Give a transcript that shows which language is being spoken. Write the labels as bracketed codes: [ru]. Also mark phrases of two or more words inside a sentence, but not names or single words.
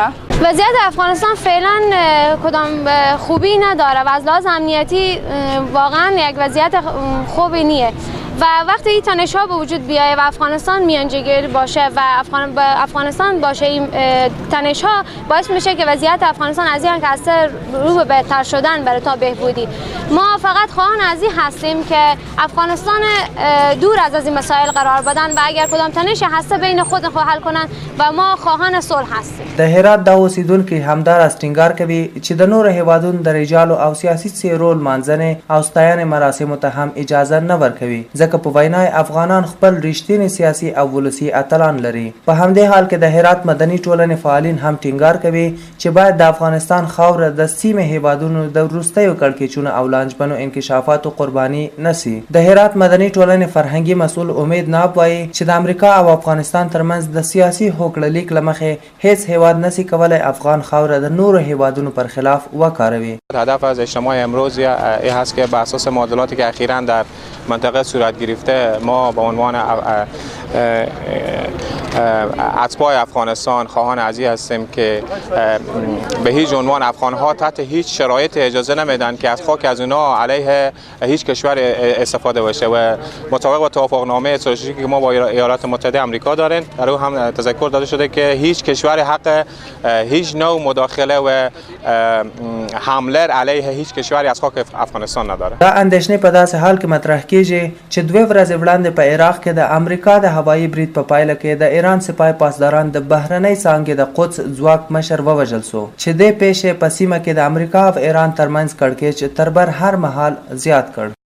[fa] وضعیت افغانستان فعلا کدام خوبی نداره و از لحاظ امنیتی واقعا یک وضعیت خوبی نیه و وقتی این تنش‌ها به وجود بیایه و افغانستان میانجیگری باشه و افغانستان باشه این تنش‌ها باعث میشه که وضعیت افغانستان از این که اثر رو به بهتر شدن بره تا بهبودی. ما فقط خواهان از این هستیم که افغانستان دور از این مسائل قرار بدن و اگر کدام تنشی هسته بین خود حل کنن و ما خواهان صلح هستیم. [ps] د هرات د اوسیدونکي همداراز ټینګار کوي چې د نورو هیوادونو د رجالو او سیاسي څیرو لمانځنې او ستاینې مراسمو ته هم اجازه نه ورکوي ځکه په وینای افغانان خپل رښتینی سیاسي او ولسي اتلان لري. په همدې حال کې د هرات مدني ټولنې فعالین هم ټینګار کوي چې باید د افغانستان خاوره د سیمې هیوادونو د وروستیو کړکېچونو او لانجمنو انکشافاتو قرباني نسی. د هرات مدني ټولنې فرهنګي مسؤل امید ناب وایي چې د امریکا او افغانستان ترمنځ د سیاسي هوکړلیک له مخې هیڅ هیواد نسی کولای افغان خاوره د نورو هیوادونو پر خلاف وکاروي. [fa] هدف از اجتماع امروز این هست که بر اساس معادلاتی که اخیراً در منطقه صورت گرفته ما به عنوان اتباع افغانستان خواهان از این هستیم که به هیچ عنوان افغانها تحت هیچ شرایط اجازه نمیدن که از خاک از اونا علیه هیچ کشور استفاده بشه و مطابق با توافقنامه استراتژیکی که ما با ایالات متحده آمریکا داریم در او هم تذکر داده شده که هیچ کشور حق هیچ نوع مداخله و حمله علیه هیچ کشوری از خاک افغانستان نداره. [ps] دا اندېښنې په داسې حال کې مطرح کیږي چې 2 ورځې وړاندې په عراق کې د امریکا د هوایي برید په پایله کې د ایران سپاه پاسداران د بهرنۍ څانګې د قدس ځواک مشر ووژل شو چې دې پیښې په سیمه کې د امریکا او ایران ترمنځ کړکېچ تر بر هر مهال زیات کړ.